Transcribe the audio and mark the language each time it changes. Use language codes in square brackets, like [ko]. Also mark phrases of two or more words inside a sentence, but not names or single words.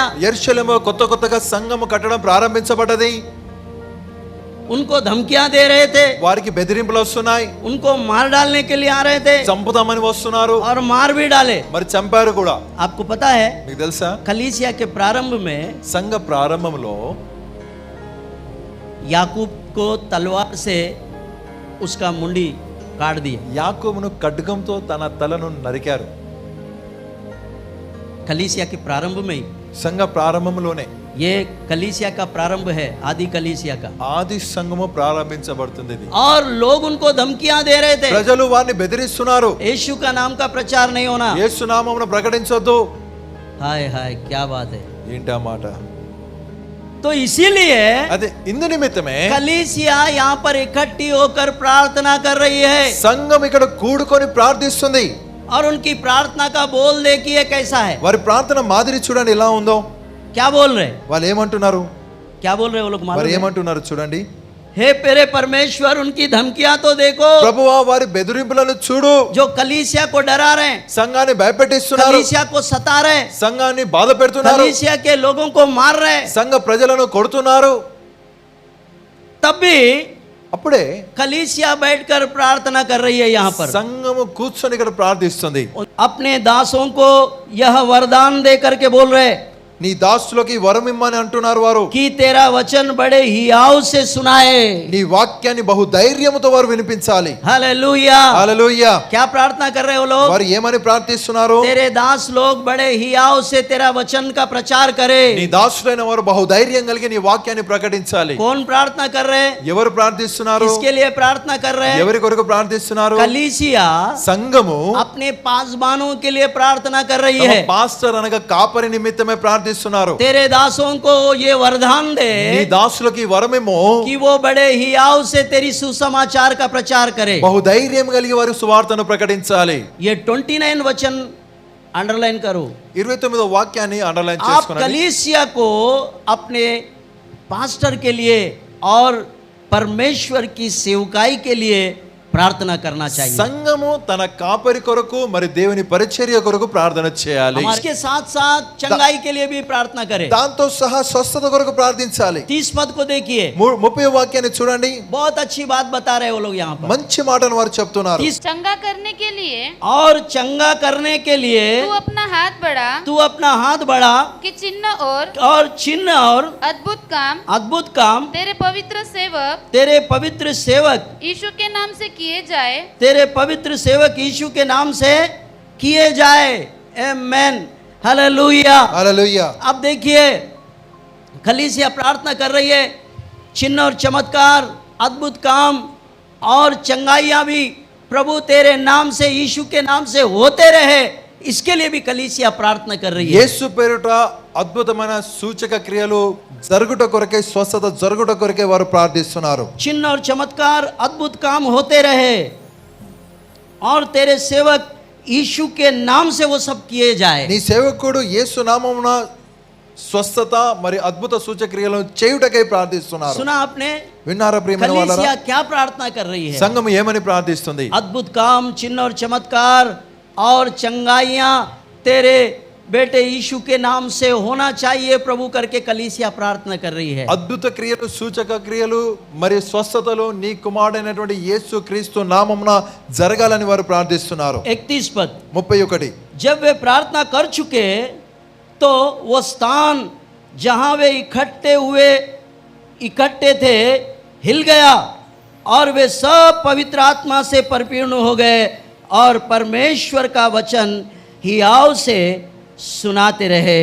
[te] యెరూషలేములో కొత్తగా సంఘము కట్టడం ప్రారంభించబడ్డది. [hi] उनको धमकियां दे रहे थे, [te] వారికి బెదిరింపులు వస్తున్నాయి, [hi] उनको मार डालने के लिए आ रहे थे [te] చంపుతామని వస్తున్నారు, [hi] और मार भी डाले। [te] మరి చంపారు కూడా. [hi] आपको पता है, [te] మీకు తెలుసా [hi] कलीसिया के प्रारंभ में [te] సంఘ ప్రారంభంలో [hi] याकूब को तलवार से उसका मुंडी काट दिया। [te] యాకోబును ఖడ్గంతో తన తలను నరికారు. [hi] कलीसिया के प्रारंभ में ही, [te] సంఘ ప్రారంభంలోనే [hi] ये कलीसिया का प्रारंभ है, आदि कलीसिया का। [te] ఆది సంఘము ప్రారంభించబడుతుంది. ఇది [hi] और लोग उनको धमकियां दे रहे थे, [te] ప్రజలు వారిని బెదిరిస్తున్నారు. [hi] यीशु का नाम का प्रचार नहीं होना। [te] యేసు నామమును ప్రకటించొద్దు. [hi] हाय हाय, क्या बात है। [te] ఏంటి ఆ మాట? [hi] तो इसीलिए [te] అదే ఇందు నిమిత్తమే [hi] कलीसिया यहाँ पर इकट्ठी होकर प्रार्थना कर रही है। [te] సంఘం ఇక్కడ కూడుకొని ప్రార్థిస్తుంది. [hi] और उनकी प्रार्थना का बोल देखिए कैसा है। [te] వారి ప్రార్థన మాదిరి చూడండి ఎలా ఉందో. [hi] क्या बोल रहे, [te] వాళ్ళు ఏమంటున్నారు? [hi] क्या बोल रहे वो लोग [te] వారు [hi] मालूम है? [te] ఏమంటున్నారు చూడండి. [hi] हे मेरे परमेश्वर, उनकी धमकियां तो देखो, [te] ప్రభువా, వారి బెదిరింపులను చూడు. [hi] जो कलीसिया को डरा रहे हैं, [te] సంఘాన్ని భయపెట్టిస్తున్నారు, [hi] कलीसिया को सता रहे हैं, [te] సంఘాన్ని బాధ పెడుతున్నారు, [hi] कलीसिया के लोगों को मार रहे हैं। [te] సంఘ ప్రజలను కొడుతున్నారు. [hi] तब भी [te] అప్పుడే [hi] कलीसिया बैठकर प्रार्थना कर रही है यहाँ पर। [te] సంఘము కూర్చొని ఇక్కడ ప్రార్థిస్తుంది. [hi] अपने दासों को यह वरदान दे करके बोल रहे, [te] నీ దాసులకి వరం ఇమ్మని అంటున్నారు వారు. [hi] कि तेरा वचन बड़े हियाव से सुनाए. [te] నీ వాక్యాన్ని బహు ధైర్యముతో వారు వినిపించాలి. [hi] हालेलुया. [te] హల్లెలూయా. [hi] क्या प्रार्थना कर रहे हो लोग? [te] వారు ఏమని ప్రార్థిస్తున్నారు? [hi] तेरे दास लोग बड़े हियाव से तेरा वचन का प्रचार करे. [te] నీ దాసులైన వారు బహు ధైర్యం కలిగి నీ వాక్యాన్ని ప్రకటించాలి. [hi] कौन प्रार्थना कर रहे? [te] ఎవరు ప్రార్థిస్తున్నారు? [hi] किसके लिए प्रार्थना कर रहे? [te] ఎవరి కొరకు ప్రార్థిస్తున్నారు? [hi] कलीसिया [te] సంఘము [hi] अपने पासबानों के लिए प्रार्थना कर रही [te] తమ [hi] है. [te] పాస్టర్ అనగా కాపరి నిమిత్తమే ప్రార్థిస్తున్నారు. [hi] तेरे दासों को ये वरदान दे [te] నీ దాసులకి వరమేమో [hi] कि वो बड़े हियाव से तेरी सुसमाचार का प्रचार करे. [te] బహు ధైర్యం కలిగి వారు సువార్తను ప్రకటించాలి. [hi] ये 29 वचन अंडरलाइन करो. [te] 29వ వాక్యాన్ని అండర్లైన్ [hi] आप [te] చేసుకోండి. [hi] कलीसिया को अपने पास्टर के लिए और परमेश्वर की सेवकाई के लिए प्रार्थना करना चाहिए. [te] సంఘము తన కాపరి కొరకు మరి దేవుని పరిచర్య కొరకు ప్రార్థన చేయాలి. [hi] इसके साथ साथ चंगाई के लिए भी प्रार्थना करें. [te] దాంతో సహా స్వస్థత కొరకు ప్రార్థించాలి. [hi] 30 पद को देखिए. [te] 30వ వాక్యాన్ని చూడండి. [hi] बहुत अच्छी बात बता रहे वो लोग यहाँ पर. [te] మంచి మాటను వారు చెప్తున్నారు. [hi] चंगा करने के लिए और चंगा करने के लिए तू अपना हाथ बढ़ा तू अपना हाथ बढ़ा कि चिन्ह और चिन्ह और अद्भुत काम तेरे पवित्र सेवक तेरे पवित्र सेवक यीशु के नाम से किए जाए. तेरे पवित्र सेवक यीशु के नाम से किए जाए. आमेन. हालेलुया. [te] హల్లెలూయా. [hi] अब देखिए कलीसिया प्रार्थना कर रही है चिन्ह और चमत्कार अद्भुत काम और चंगाइयां भी प्रभु तेरे नाम से यीशु के नाम से होते रहे. इसके लिए भी कलीसिया प्रार्थना कर रही है. [te] యేసు పేరుట అద్భుతమైన సూచక క్రియలు జరుగుట కొరకే స్వస్థత జరుగుట కొరకే వారు ప్రార్థిస్తున్నారు. [hi] चिन्ह और चमत्कार अद्भुत काम होते रहे और तेरे सेवक यीशु के नाम से वो सब किए जाए. [te] నీ సేవకుడు యేసు నామమున స్వస్థత మరి అద్భుత సూచక క్రియలను చేయుటకై ప్రార్థిస్తున్నారు. [hi] सुना आपने? [te] విన్నారా ప్రియమైన [hi] कलीसिया [te] వాళ్ళారా? [hi] क्या प्रार्थना कर रही है? [te] సంఘం ఏమని ప్రార్థిస్తుంది? [hi] अद्भुत काम चिन्ह और चमत्कार और चंगाइयां तेरे बेटे यीशु के नाम से होना चाहिए प्रभु करके कलीसिया प्रार्थना कर रही है. [te] అద్భుత క్రియలు సూచక క్రియలు మరి స్వస్థతలు నీ కుమారుడైనటువంటి యేసు క్రీస్తు నామమున జరగాలని వారు ప్రార్థిస్తున్నారు. [hi] 31 पद. 31 जब वे प्रार्थना कर चुके तो वो स्थान जहां वे इकट्ठे थे हिल गया और वे सब पवित्र आत्मा से परिपूर्ण हो गए और परमेश्वर का वचन हियाव से सुनाते रहे.